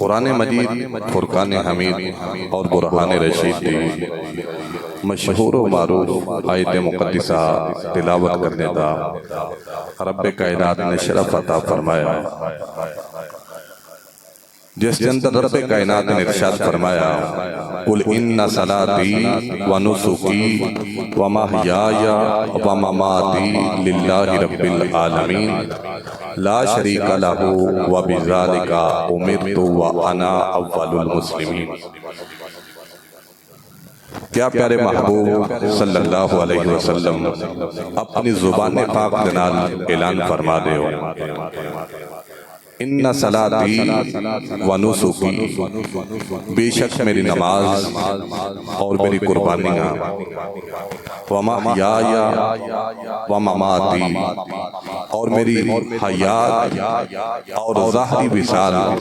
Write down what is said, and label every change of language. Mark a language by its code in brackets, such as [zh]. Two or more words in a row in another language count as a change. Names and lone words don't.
[pa] قرآن مجید فرقان حمید اور برہان رشید دی مشہور و معروف آیت مقدسہ تلاوت کرنے دا رب کائنات نے شرف عطا فرمایا، [ur] جس کے اندر رب کائنات نے ارشاد فرمایا [ar] قل ان صلاتی و نسکی و محیای و مماتی للہ رب العالمین لا شریک لہ و بذالک امرت و انا اول المسلمین۔ [pa] کیا پیارے محبوب [ar] صلی اللہ علیہ وسلم [pa] اپنی زبان پاک دنال اعلان فرما دے ہو، [ar] ان صلاتی و نسکی، [pa] بے شک میری نماز اور میری قربانیاں، [ar] و محیای و مماتی، [pa] اور میری حیات اور ظاہری وصال